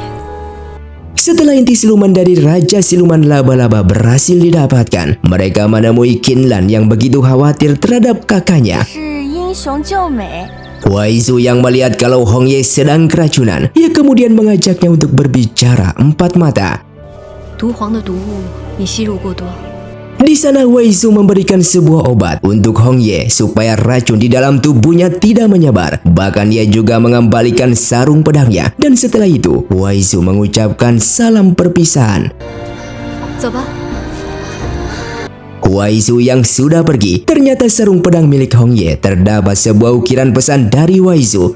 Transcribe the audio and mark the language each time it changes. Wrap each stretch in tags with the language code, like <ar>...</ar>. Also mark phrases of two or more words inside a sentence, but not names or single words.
<id>Setelah inti siluman dari Raja Siluman Laba-Laba berhasil didapatkan, mereka menemui Kinlan yang begitu khawatir terhadap kakaknya.</id> <zh>是英雄救美。</zh> <id>Wai Zu yang melihat kalau Hong Ye sedang keracunan, ia kemudian mengajaknya untuk berbicara empat mata.</id> <zh>毒皇的毒物你吸入过多，</zh> <id>Di sana Wei Zu memberikan sebuah obat untuk Hong Ye supaya racun di dalam tubuhnya tidak menyebar. Bahkan ia juga mengembalikan sarung pedangnya. Dan setelah itu, Wei Zu mengucapkan salam perpisahan.</id> <zh>走吧。</zh> <id>Wei Zu yang sudah pergi, ternyata sarung pedang milik Hong Ye terdapat sebuah ukiran pesan dari Wei Zu.</id>